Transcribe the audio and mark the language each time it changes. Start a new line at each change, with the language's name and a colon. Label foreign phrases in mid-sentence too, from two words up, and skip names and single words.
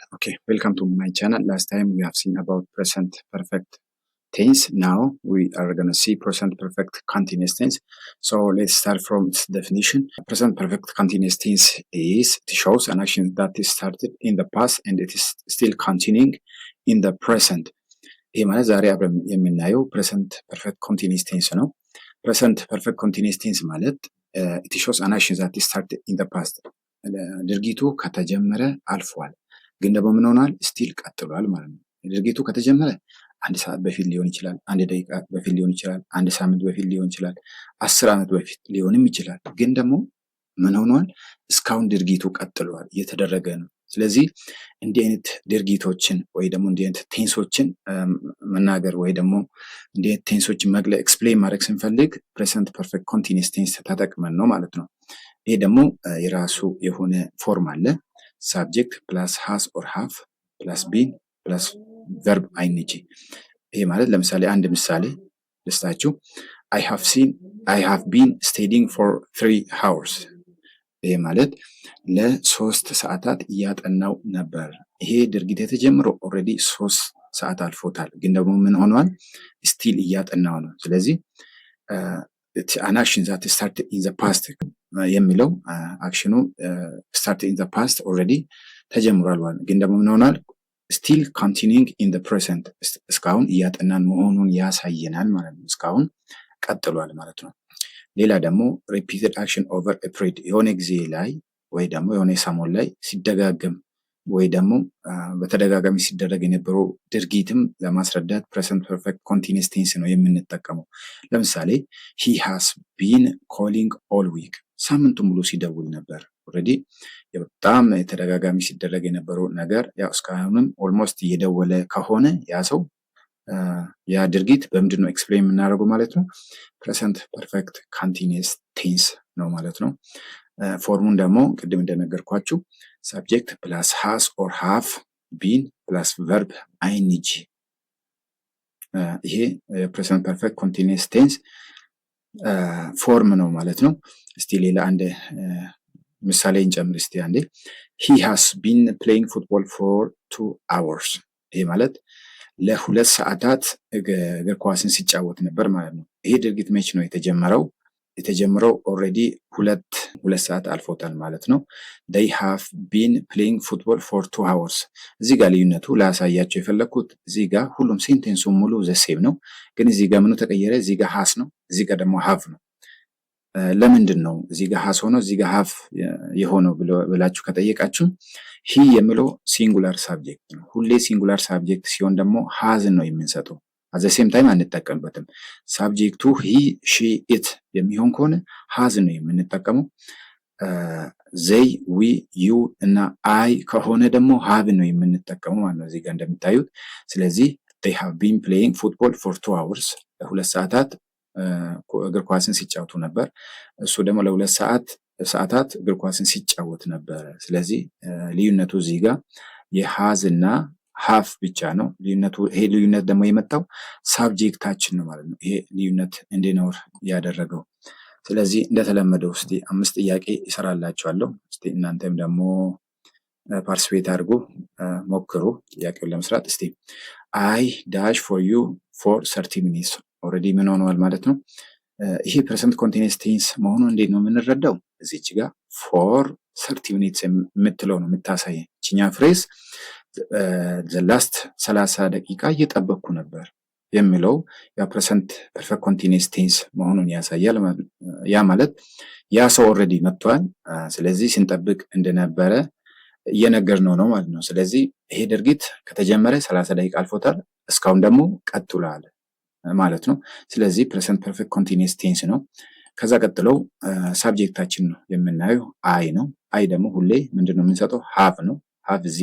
English: Okay, welcome to my channel. Last time we have seen about present perfect tense. Now we are going to see present perfect continuous tense. So let's start from its definition. Present perfect continuous tense is, it shows an action that is started in the past and it is still continuing in the present.
Amharic: ይሄ ማለት ዛሬ አብረን የምናየው
English: present perfect continuous tense ነው። present perfect continuous tense ማለት it shows an action that is started in the past.
Amharic: ድርጊቱ ከተጀመረ አልፏል ግን ደግሞ ምን ሆኗል ስቲል ቀጥሏል ማለት ነው። ድርጊቱ ከተጀመረ አንድ ሰዓት በፊት ሊሆን ይችላል፣ አንድ ደቂቃ በፊት ሊሆን ይችላል፣ አንድ ሳምንት በፊት ሊሆን ይችላል፣ 10 ዓመት በፊት ሊሆንም ይችላል። ግን ደግሞ ምን ሆኗል እስካሁን ድርጊቱ ቀጥሏል እየተደረገ ነው። ስለዚህ እንዲህ አይነት ድርጊቶችን ወይ ደግሞ እንዲህ አይነት ቴንሶችን መናገር ወይ ደግሞ እንዲህ አይነት ቴንሶችን መግለጽ ኤክስፕሌን ማድረግ ስንፈልግ
English: present perfect continuous tense
Amharic: ተጠቅመን ነው ማለት ነው። ይሄ ደግሞ የራሱ የሆነ ፎርም አለ።
English: subject plus has or have plus been plus verb ing።
Amharic: ይሄ ማለት ለምሳሌ አንድ ምሳሌ ልስጣችሁ።
English: I have been studying for 3 hours።
Amharic: ይሄ ማለት ለ3 ሰዓታት እያጠናው ነበር። ይሄ ድርጊት የተጀመረው ኦልሬዲ 3 ሰዓት አልፎታል ግን ደግሞ ምን ሆኗል ስቲል እያጠናው ነው። ስለዚህ
English: an action that started in the past
Amharic: የሚለው አክሽኑ
English: started in the past already
Amharic: ተጀምሯል ማለት ግን ደግሞ ምን ሆኗል
English: still continuing in the present
Amharic: እስካሁን እያጠናን መሆኑን ያሳየናል ማለት ነው። እስካሁን ቀጥሏል ማለት ነው። ሌላ ደግሞ repeated
English: action over a period
Amharic: የሆነ ጊዜ ላይ ወይ ደግሞ የሆነ ሰሞን ላይ ሲደጋገም ወይ ደግሞ በተደጋጋሚ ሲደረግ የነበረው ድርጊትም ለማስረዳት
English: present perfect continuous tense
Amharic: ነው የምንጠቀመው። ለምሳሌ
English: he has been calling all week
Amharic: ሳምንቱ ሙሉ ሲደውል ነበር። ኦሬዲ በጣም የተደጋጋሚ ሲደረግ የነበረው ነገር ያው እስካሁንም ኦልሞስት እየደወለ ከሆነ ያ ሰው ያ ድርጊት በምንድን ነው ኤክስፕሌን የምናደርገው ማለት ነው
English: present perfect continuous tense
Amharic: ነው ማለት ነው። ፎርሙን ደግሞ ቅድም እንደነገርኳችሁ
English: subject plus has or have been plus verb ing
Amharic: ይሄ
English: present perfect continuous tense
Amharic: ፎርም ነው ማለት ነው። እስቲ ሌላ አንድ ምሳሌ እንጨምር እስቲ አንዴ።
English: he has been playing football for 2 hours።
Amharic: ይሄ ማለት ለ2 ሰዓታት እግር ኳስን ሲጫወት ነበር ማለት ነው። ይሄ ድርጊት መች ነው የተጀመረው ኦልሬዲ 2 ሰዓት አልፎታል ማለት ነው።
English: they have been playing football for 2 hours።
Amharic: እዚህ ጋር ልዩነቱ ላሳያችሁ የፈለኩት እዚህ ጋር ሁሉም ሴንቴንሱ ሙሉ ዘሴም ነው ግን እዚህ ጋር ምኑ ተቀየረ እዚህ ጋር has ነው እዚህ ጋር ደግሞ have ነው። ለምንድን ነው እዚህ ጋር has ሆኖ እዚህ ጋር have የሆነው ብላችሁ ከጠየቃችሁ he የሚለው ሲንጉላር ሳብጀክት ነው። ሁሌ ሲንጉላር ሳብጀክት ሲሆን ደግሞ has ነው የምንሰጠው።
English: at the same time
Amharic: አንጠቀምበትም። ሳብጀክቱ
English: he she it
Amharic: የሚሆን ከሆነ has ነው የምንጠቀመው።
English: they we you
Amharic: እና I ከሆነ ደግሞ have ነው የምንጠቀመው ማለት ነው እዚህ ጋር እንደምታዩት። ስለዚህ
English: they have been playing football for 2
Amharic: hours ለ2 ሰዓታት እግር ኳስን ሲጫወቱ ነበር። እሱ ደግሞ ለ2 ሰዓታት እግር ኳስን ሲጫወት ነበር። ስለዚህ ልዩነቱ እዚህ ጋር የሃዝ እና ሃፍ ብቻ ነው ልዩነቱ። ይሄ ልዩነት ደግሞ የመጣው ሳብጀክታችን ነው ማለት ነው ይሄ ልዩነት እንዲኖር ያደረገው። ስለዚህ እንደተለመደው እስቲ 5 ጥያቄ ይሰራላችኋለሁ። እስቲ እናንተም ደግሞ ፓርቲሲፔት አድርጉ ሞክሩ ጥያቄውን ለመስራት። እስቲ
English: I dash for you for 30 minutes
Amharic: ኦሬዲ ምን ሆኗል ማለት ነው። ይሄ
English: present continuous tense
Amharic: መሆኑን እንዴት ነው የምንረዳው? እዚች ጋር
English: for 30 minutes
Amharic: የምትለው ነው የምታሳየን እቺኛ ፍሬዝ
English: the last 30
Amharic: ደቂቃ እየጠበቅኩ ነበር የሚለው ያ
English: present perfect continuous tense
Amharic: መሆኑን ያሳያል። ያ ማለት ያ ሰው ኦሬዲ መጥቷል። ስለዚህ ስንጠብቅ እንደነበረ እየነገርነው ነው ማለት ነው። ስለዚህ ይሄ ድርጊት ከተጀመረ 30 ደቂቃ አልፎታል እስካሁን ደግሞ ቀጥሏል ማለት ነው። ስለዚህ
English: present perfect continuous tense
Amharic: ነው። ከዛ ቀጥለው ሳብጀክታችን ነው የምናየው I ነው። I ደግሞ ሁሌ ምንድነው የምንሰጠው have ነው። have